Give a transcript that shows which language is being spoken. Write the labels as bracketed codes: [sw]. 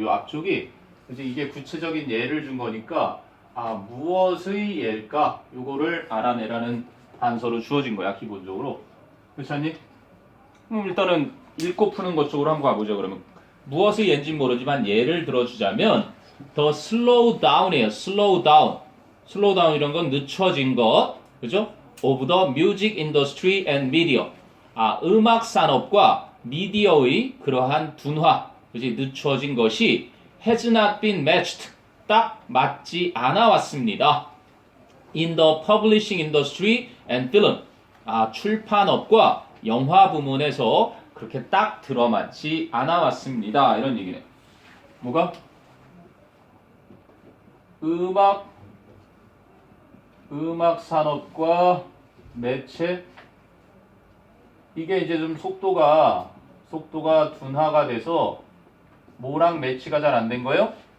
[ko] 이 앞쪽이 이제 이게 구체적인 예를 준 거니까 무엇의 예일까 요거를 알아내라는 단서로 주어진 거야 기본적으로. 그렇지? 일단은 읽고 푸는 것 쪽으로 한번 가보죠. 그러면 무엇의 예인지는 모르지만 예를 들어주자면 [en] the slow down [ko] 이에요. [en] slow down. slow down [ko] 이런 건 늦춰진 것, 그죠? [en] of the music industry and media. [ko] 음악 산업과 미디어의 그러한 둔화, 그지? 늦춰진 것이 [en] has not been matched. [ko] 딱 맞지 않아 왔습니다. [en] in the publishing industry and film. [ko] 출판업과 영화 부문에서 그렇게 딱 들어맞지 않아 왔습니다. 이런 얘기네. 뭐가? 음악 산업과 매체 이게 이제 좀 속도가 둔화가 돼서 뭐랑 매치가 잘 안 된 거예요?